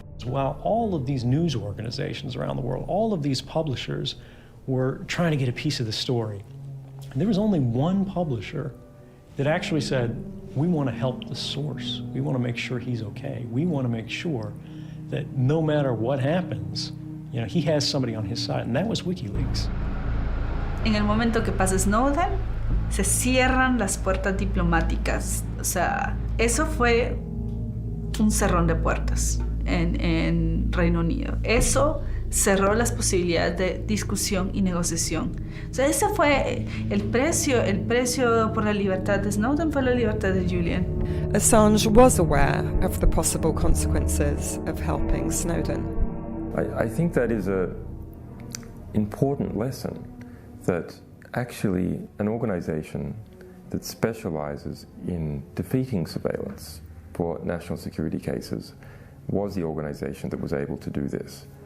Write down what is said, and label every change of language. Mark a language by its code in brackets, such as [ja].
[en] While all of these news organizations around the world, all of these publishers were trying to get a piece of the story, and there was only one publisher that actually said, we want to help the source. We want to make sure he's okay. We want to make sure that no matter what happens, he has somebody on his side, and that was WikiLeaks. [es] En el momento que pasa Snowden, se cierran las puertas diplomáticas. O sea, eso fue un cerrón de puertas en Reino Unido. Eso cerró las posibilidades de discusión y negociación. O sea, ese fue el precio por la libertad de Snowden fue la libertad de Julian. [en] Assange was aware of the possible consequences of helping Snowden. I think that is an important lesson, that actually an organization that specializes in defeating surveillance for national security cases was the organization that was able to do this.